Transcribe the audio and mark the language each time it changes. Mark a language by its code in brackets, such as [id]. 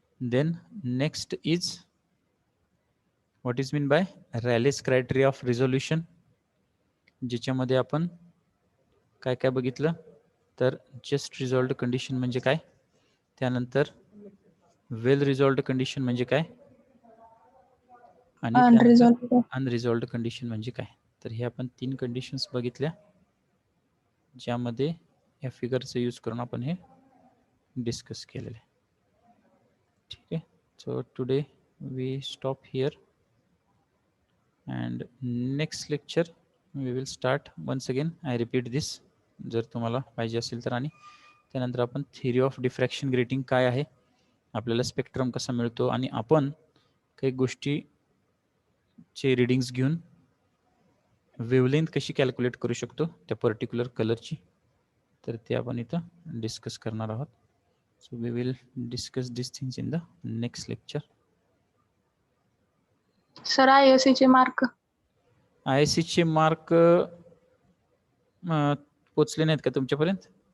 [en] then next is what is mean by rules criteria of resolution, [mr] ज्याच्यामध्ये आपण काय काय बघितलं तर जस्ट रिझॉल्व्ड कंडिशन म्हणजे काय, त्यानंतर वेल रिझॉल्व्ड कंडिशन म्हणजे काय आणि [en] Unresolved. [mr] अनरिझॉल्व्ड कंडिशन म्हणजे काय. तर हे आपण तीन कंडिशन्स बघितल्या ज्यामध्ये या फिगरचा यूज करून आपण हे डिस्कस केलेले. ठीक आहे, [en] So today we stop here and next lecture we will start once again. I repeat this, [mr] जर तुम्हाला पाहिजे असेल तर. आणि त्यानंतर आपण थिअरी ऑफ डिफ्रॅक्शन ग्रेटिंग काय आहे, आपल्याला स्पेक्ट्रम कसा मिळतो, आणि आपण काही गोष्टीचे रिडिंग्स घेऊन वेवलेंथ कशी कॅल्क्युलेट करू शकतो त्या पर्टिक्युलर कलरची, तर ते आपण इथं डिस्कस करणार आहोत. [en] So we will discuss this things in the next lecture. [mr] Sir ISC चे मार्क ISC चे मार्क पोचले नाहीत का तुमच्यापर्यंत?